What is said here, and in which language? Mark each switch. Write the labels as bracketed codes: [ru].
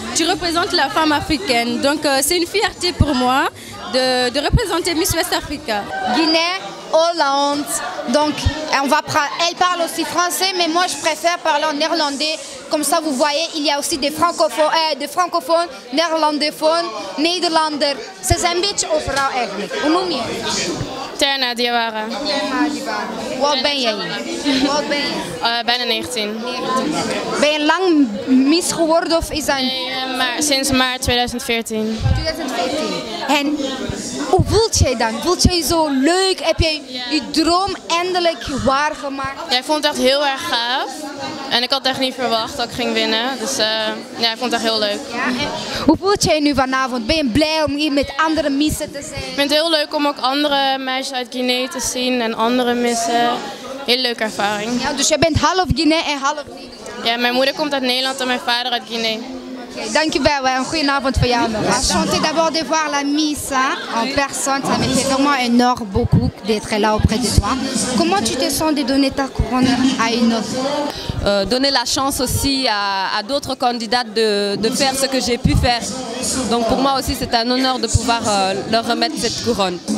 [fr] Tu représentes la femme africaine. Donc, c'est une fierté pour moi de représenter Miss West Africa. Guinée, Hollande. Donc, elle parle aussi français, mais moi, je préfère parler en néerlandais. Comme ça, vous voyez, il y a aussi des francophones, néerlandophones, Nederlander. [nl] Ze zijn een beetje overal eigenlijk. Hoe noem je? Terna Diawara. Wat ben jij? Wat ben je? Bijna 19. Ben je lang Miss geworden of is dat... Nee, maar sinds maart 2014. 2014. En hoe voelt jij dan? Voelt jij je zo leuk? Heb jij je droom eindelijk waargemaakt? Ja, ik vond het echt heel erg gaaf. En ik had echt niet verwacht dat ik ging winnen. Dus ja, ik vond het echt heel leuk. Ja, hoe voelt jij nu vanavond? Ben je blij om hier met andere missen te zijn? Ik vind het heel leuk om ook andere meisjes uit Guinea te zien en andere missen. Hele leuke ervaring. Ja, dus jij bent half Guinea en half Nederland? Ja, mijn moeder komt uit Nederland en mijn vader uit Guinea. Dankjewel, een goede avond voor jou. [fr] Enchanté d'abord de voir la Miss en personne, ça me fait vraiment un honneur beaucoup d'être là auprès de toi. Comment tu te sens de donner ta couronne à une autre? Donner la chance aussi à d'autres candidates de faire ce que j'ai pu faire. Donc pour moi aussi c'est un honneur de pouvoir leur remettre cette couronne.